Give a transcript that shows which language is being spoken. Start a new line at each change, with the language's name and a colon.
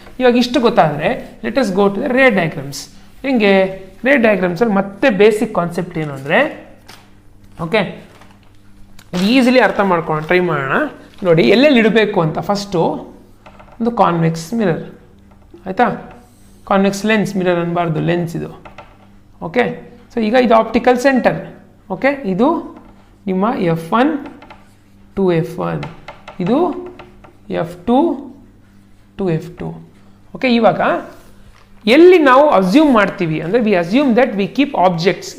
Kannada: ಇವಾಗ ಇಷ್ಟು ಗೊತ್ತಾದರೆ
English: Let us go to the ray diagrams.
Kannada: ಹೆಂಗೆ ರೇ ಡಯಾಗ್ರಾಮ್ಸಲ್ಲಿ ಮತ್ತೆ ಬೇಸಿಕ್ ಕಾನ್ಸೆಪ್ಟ್ ಏನು ಅಂದರೆ, ಓಕೆ, ಈಸಿಲಿ ಅರ್ಥ ಮಾಡ್ಕೊಳ್ಳೋಣ, ಟ್ರೈ ಮಾಡೋಣ. ನೋಡಿ ಎಲ್ಲೆಲ್ಲಿ ಇಡಬೇಕು ಅಂತ. ಫಸ್ಟು ಒಂದು ಕಾನ್ವೆಕ್ಸ್ ಮಿರರ್, ಆಯಿತಾ? ಕಾನ್ವೆಕ್ಸ್ ಲೆನ್ಸ್, ಮಿರರ್ ಅನ್ನಬಾರ್ದು, ಲೆನ್ಸ್ ಇದು. ಓಕೆ, ಸೊ ಈಗ ಇದು ಆಪ್ಟಿಕಲ್ ಸೆಂಟರ್. ಓಕೆ, ಇದು ನಿಮ್ಮ F1 to F1, ಇದು F2 to F2. ಓಕೆ, ಇವಾಗ ಎಲ್ಲಿ ನಾವು ಅಸ್ಯೂಮ್ ಮಾಡ್ತೀವಿ ಅಂದರೆ,
English: We assume that we keep objects.